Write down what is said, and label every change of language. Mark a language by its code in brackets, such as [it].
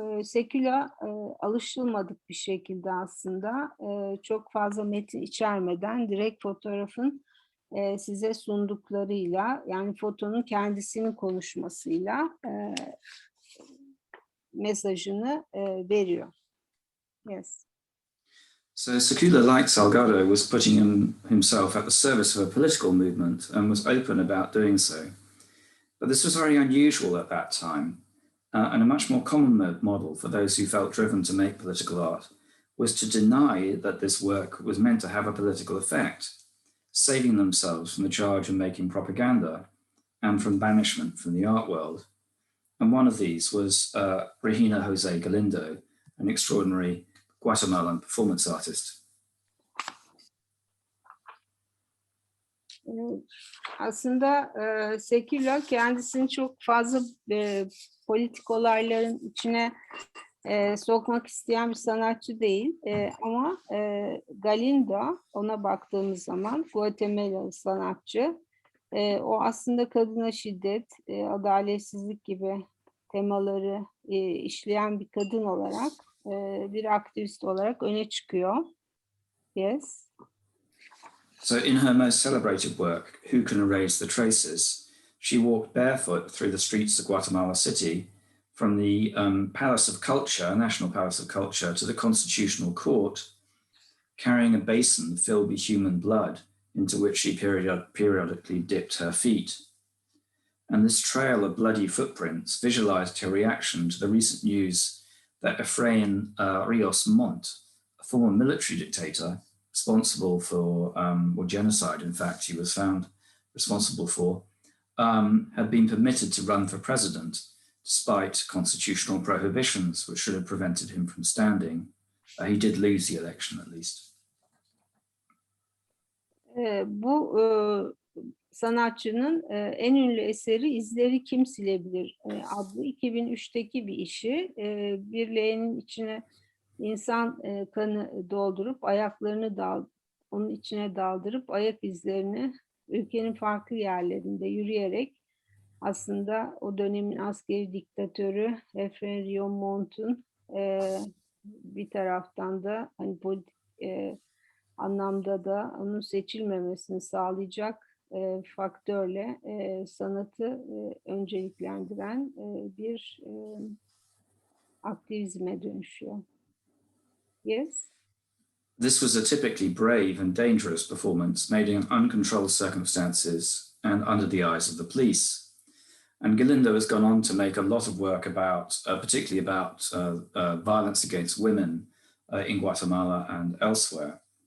[tr] Seküla alışılmadık bir şekilde aslında çok fazla metin içermeden direkt fotoğrafın size sunduklarıyla, yani fotonun kendisinin konuşmasıyla mesajını veriyor. [en] Yes. So Sekula, like Salgado, was putting himself at the service of a political movement and was open about doing so. But this was very unusual at that time, and a much more common model for those who felt driven to make political art was to deny that this work was meant to have a political effect, saving themselves from the charge of making propaganda and from banishment from the art world. And one of these was Regina Galindo, an extraordinary Guatemalan performance artist. [tr] Aslında Sekula kendisini çok fazla politik olayların içine sokmak isteyen bir sanatçı değil. Ama Galindo, ona baktığımız zaman Guatemalalı sanatçı, o aslında kadına şiddet, adaletsizlik gibi temaları işleyen bir kadın olarak, bir aktivist olarak öne çıkıyor. [en] Yes. So in her most celebrated work, Who Can Erase the Traces, she walked barefoot through the streets of Guatemala City from the Palace of Culture, National Palace of Culture, to the Constitutional Court, carrying a basin filled with human blood into which she periodically dipped her feet. And this trail of bloody footprints visualized her reaction to the recent news that Efrain Rios Montt, a former military dictator responsible for, or genocide, in fact, he was found responsible for, had been permitted to run for president despite constitutional prohibitions which should have prevented him from standing. He did lose the election at least. [tr] Bu sanatçının en ünlü eseri İzleri Kim Silebilir adlı 2003'teki bir işi. Bir leğenin içine insan kanı doldurup ayaklarını onun içine daldırıp ayak izlerini ülkenin farklı yerlerinde yürüyerek aslında o dönemin askeri diktatörü Efrain Rios Montt'un bir taraftan da hani politik anlamda da onun seçilmemesini sağlayacak faktörle sanatı önceliklendiren bir aktivizme dönüşüyor. [en] Yes. This was a typically brave and dangerous performance made in uncontrolled circumstances and under the eyes of the police. And Galindo has gone on to make a lot of work about, particularly about violence against women in Guatemala and elsewhere.